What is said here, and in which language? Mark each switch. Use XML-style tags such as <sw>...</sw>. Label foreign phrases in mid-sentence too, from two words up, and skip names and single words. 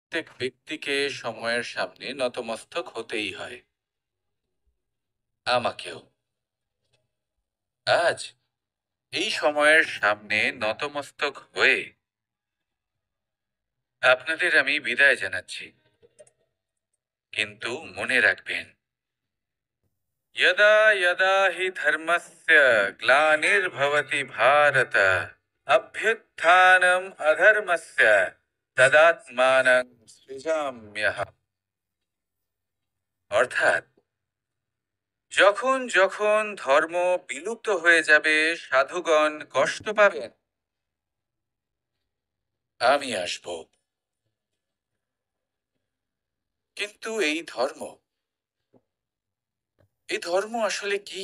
<bn>প্রত্যেক ব্যক্তিকে সময়ের সামনে নতমস্তক হতেই হয়, আমাকেও। আজ এই সময়ের সামনে নতমস্তক হয়ে আপনাদের আমি বিদায় জানাচ্ছি। কিন্তু মনে রাখবেন,</bn> <sa>यदा यदा हि धर्मस्य ग्लानिर्भवति भारत अभ्युत्थानम् अधर्मस्य तदात्मानं सृजाम्यहम्।</sa> <bn>অর্থাৎ, যখন যখন ধর্ম বিলুপ্ত হয়ে যাবে, সাধুগণ কষ্ট পাবেন, আমি আসব। কিন্তু এই ধর্ম আসলে কি?</bn>